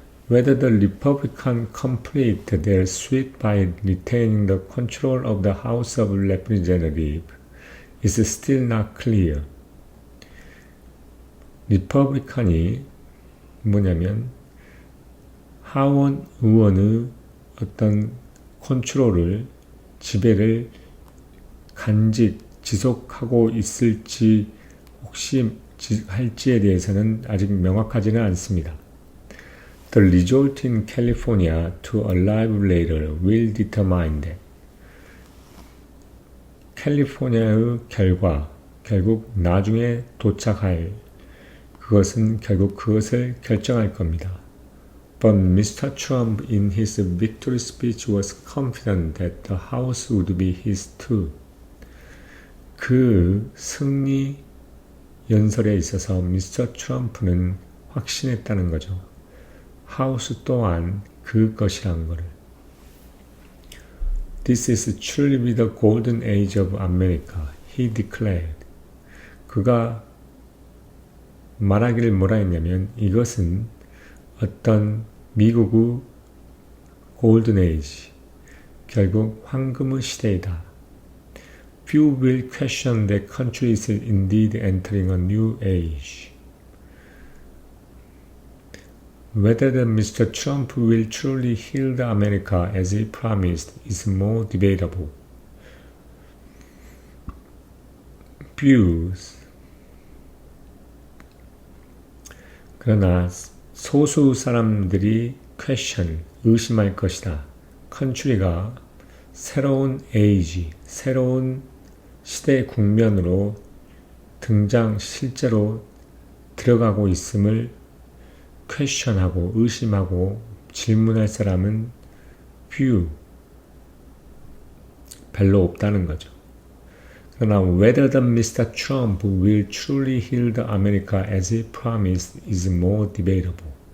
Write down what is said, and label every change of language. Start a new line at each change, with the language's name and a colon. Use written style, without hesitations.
English: Whether the Republicans complete their sweep by retaining the control of the House of Representatives is still not clear.
Korean: 리퍼블리칸이 뭐냐면 하원 의원의 어떤 컨트롤을, 지배를 지속하고 있을지 혹시 할지에 대해서는 아직 명확하지는 않습니다.
English: The result in California to arrive later will determine that.
Korean: 캘리포니아의 결국 나중에 도착할 그것은 결국 그것을 결정할 겁니다.
English: But Mr. Trump in his victory speech was confident that the House would be his too.
Korean: 그 승리 연설에 있어서 미스터 트럼프는 확신했다는 거죠. 하우스 또한 그 것이란 거를.
English: This is truly the golden age of America, he declared.
Korean: 그가 말하기를 뭐라 했냐면 이것은 어떤 미국의 골든 에이지, 결국 황금의 시대이다.
English: Few will question that country is indeed entering a new age. Whether Mr. Trump will truly heal America as he promised is more debatable. Views.
Korean: 그러나 소수 사람들이 의심할 것이다. country가 새로운 에이지, 새로운 시대 국면으로 실제로 들어가고 있음을 question하고 의심하고 질문할 사람은 별로 없다는 거죠.
English: 그러나 whether the Mr. Trump will truly heal the America as he promised is more debatable.